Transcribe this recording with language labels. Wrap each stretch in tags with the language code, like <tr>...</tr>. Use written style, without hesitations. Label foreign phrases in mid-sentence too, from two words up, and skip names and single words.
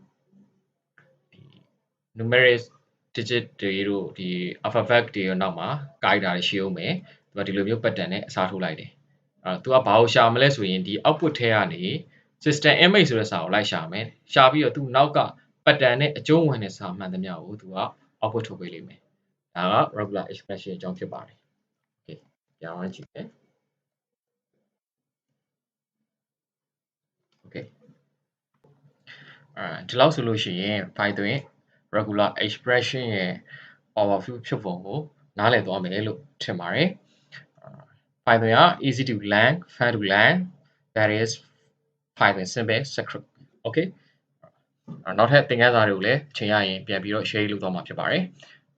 <en>numeric digit</en> <my>တွေတို့ဒီ alphabet တွေရောနောက်မှာ character တွေရှိအောင်မယ်သူကဒီလိုမျိုး pattern နဲ့အစားထိုးလိုက်တယ်အဲ့တော့သူကဘာကိုရှာမလဲဆိုရင်ဒီ output ထဲကနေ</my> <en>system image</en> <my>ဆိုတဲ့စာကိုလိုက်ရှာမယ်ရှာပြီးတော့သူနောက်က pattern နဲ့အကျုံးဝင်တဲ့စာမှန်သမျှကိုသူက output ထုတ်ပေးလိမ့်မယ်ဒါက</my> <en>regular expression</en> <my>အကြောင်းဖြစ်ပါတယ် okay ပြန်အောင်ကြည့်မယ် okay ဒီလောက်ဆိုလို့ရှိရင် Python</my> <en>regular expression</en> <my>ရဲ့ overview ဖြစ်ပုံကိုနားလည်သွားမယ်လို့ထင်ပါတယ် Python က</my> <en>easy to learn fun to learn that is Python simple script okay</en> <my>နောက်ထပ်သင်ခန်းစာတွေကိုလည်းအချိန်ရရင်ပြန်ပြီးတော့ share လုပ်သွားမှာဖြစ်ပါတယ်</my>